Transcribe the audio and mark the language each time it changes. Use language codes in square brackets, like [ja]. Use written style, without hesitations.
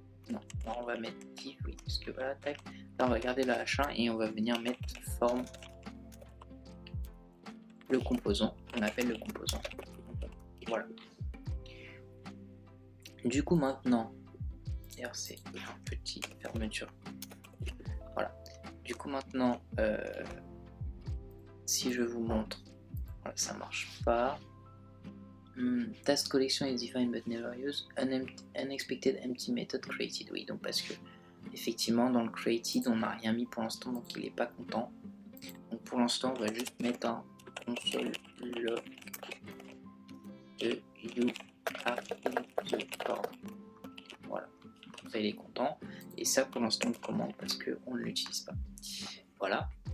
[fr] Non, là on va mettre div, oui, parce que voilà, tac. Là on va garder le H1 et on va venir mettre form le composant. On appelle le composant. Voilà. Du coup maintenant, d'ailleurs c'est un petit fermeture. Voilà. Du coup maintenant, si je vous montre, voilà, ça marche pas. [en] Task collection is defined but never used. Unexpected empty method created. [fr] Oui, donc parce que effectivement dans le created on n'a rien mis pour l'instant, donc il est pas content. Donc pour l'instant on va juste mettre un console log de [en] you are in the form. [fr] Voilà, comme ça il est content. Et ça pour l'instant on le commande parce qu'on ne l'utilise pas. Voilà.